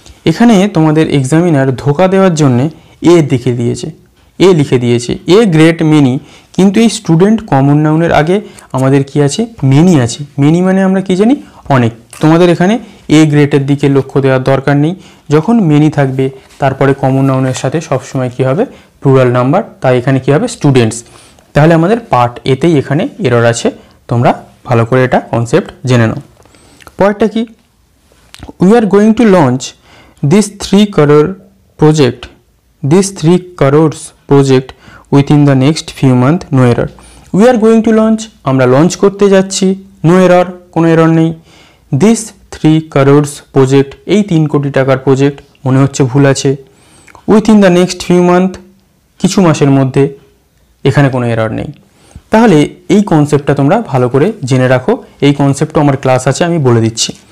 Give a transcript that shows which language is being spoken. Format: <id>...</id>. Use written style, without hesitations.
<bn>এখানে তোমাদের এক্সামিনার ধোকা দেওয়ার জন্য এ লিখে দিয়েছে, এ গ্রেট মেনি, কিন্তু এই স্টুডেন্ট কমন নাউনের আগে আমাদের কি আছে, মেনি আছে। মেনি মানে আমরা কি জানি, অনেক। তোমাদের এখানে এ গ্রেটের দিকে লক্ষ্য দেওয়ার দরকার নেই। যখন মেনি থাকবে তারপরে কমন নাউনের সাথে সবসময় কি হবে, প্লুরাল নাম্বার, তাই এখানে কি হবে, স্টুডেন্টস। তাহলে আমাদের পার্ট এতেই এখানে এরর আছে। তোমরা ভালো করে এটা কনসেপ্ট জেনে নাও। পরেরটা কি,</bn> <en>We are going to launch this 3 crore project, this 3 crores project within the next few months, no error. We are going to launch,</en> <bn>আমরা লঞ্চ করতে যাচ্ছি, no error, কোনো এরর নেই।</bn> <en>this 3 crores project,</en> <bn>এই 3 কোটি টাকার প্রজেক্ট, মনে হচ্ছে ভুল আছে।</bn> <en>within the next few months,</en> <bn>কিছু মাসের মধ্যে, এখানে কোনো এরর নেই। তাহলে এই কনসেপ্টটা তোমরা ভালো করে জেনে রাখো। এই কনসেপ্টও আমার ক্লাস আছে, আমি বলে দিচ্ছি।</bn>